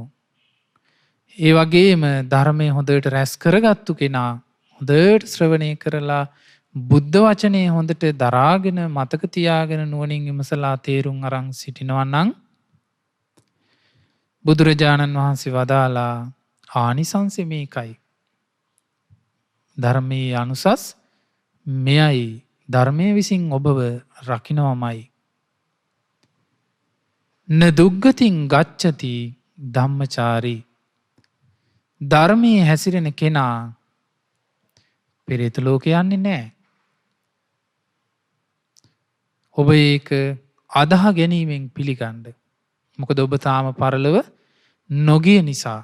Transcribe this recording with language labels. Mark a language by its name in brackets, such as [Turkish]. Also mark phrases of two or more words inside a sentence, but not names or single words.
[Sinhala] ඒ වගේම ධර්මය හොඳට රැස් කරගත්තු කෙනා හොඳට ශ්‍රවණය කරලා බුද්ධ වචනේ හොඳට දරාගෙන මතක තියාගෙන නුවණින් විමසලා තේරුම් අරන් සිටිනවා නම් බුදුරජාණන් වහන්සේ වදාලා ආනිසංසෙ මේකයි. ධර්මයේ අනුසස් මෙයයි. ධර්මයේ විසින් ඔබව රකින්නමයි. [Pali] න දුග්ගතින් ගච්ඡති ධම්මචාරී. [Sinhala] ධර්මයේ හැසිරෙන කෙනා පෙරේත ලෝකේ යන්නේ නැහැ. ඔබ ඒක අදාහ ගැනීමෙන් පිළිගන්න. මොකද ඔබ තාම පරලොව නොගිය නිසා.